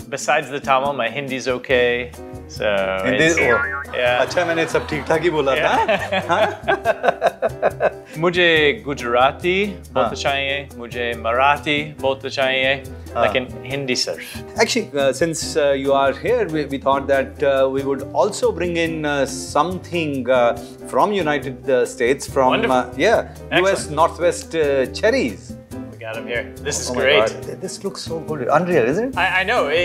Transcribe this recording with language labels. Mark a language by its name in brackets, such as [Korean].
[English] Besides the Tamil, my Hindi's okay. So yeah. [Hindi] अच्छा मैंने सब ठीक ठाक ही बोला था। मुझे गुजराती बोलना चाहिए, मुझे मराठी बोलना चाहिए, लेकिन हिंदी सिर्फ। [English] Actually, since you are here, we thought that we would also bring in something from United States, from US Northwest Cherries. We got them here. This is my great. God. This looks so good, unreal, isn't it? I know.